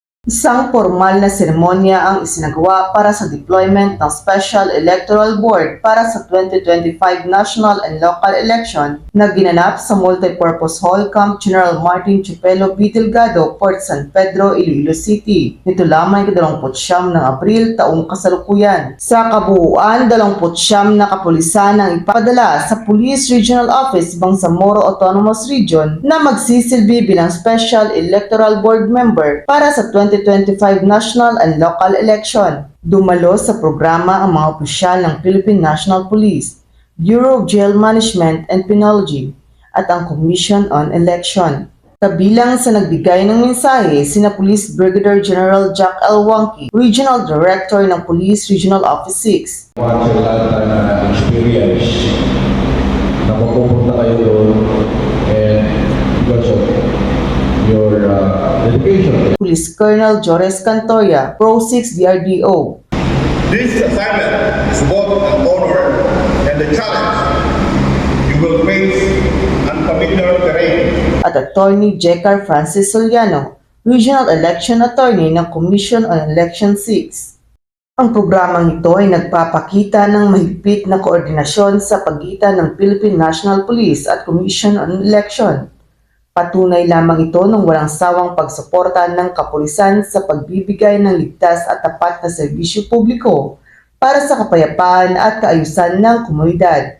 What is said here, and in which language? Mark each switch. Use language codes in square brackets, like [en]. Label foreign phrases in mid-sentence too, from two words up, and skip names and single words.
[tl] Isang formal na seremonya ang isinagawa para sa deployment ng Special Electoral Board para sa 2025 [en] national and local election [tl] na ginanap sa Multipurpose Hall, Camp General Martin Chupelo B. Delgado, Port San Pedro, Iloilo City. Nito lamang 29 ng Abril taong kasalukuyan. Sa kabuuan, 29 na kapulisan ang ipapadala sa Police Regional Office Bangsamoro Autonomous Region na magsisilbi bilang Special Electoral Board member para sa 2025 [en] national and local election. [tl] Dumalo sa programa ang mga opisyal ng Philippine National Police, Bureau of Jail Management and Penology at ang Commission on Election. Kabilang sa nagbigay ng mensahe sina Police Brigadier General Jack L. Wangki, Regional Director ng Police Regional Office 6. [en] Once a lifetime [tl] na experience na mapupunta kayo doon [en] and because of your dedication. [tl] Police Colonel Jores Cantoya, Pro 6 DRDO. [en] This assignment is both an honor and a challenge. You will face unfamiliar terrain. [tl] At Attorney Jecar Francis Soliano, Regional Election Attorney ng Commission on Election 6. Ang programang ito ay nagpapakita ng mahigpit na koordinasyon sa pagitan ng Philippine National Police at Commission on Election. Patunay lamang ito ng walang sawang pagsuporta ng kapulisan sa pagbibigay ng ligtas at tapat na serbisyo publiko para sa kapayapaan at kaayusan ng komunidad.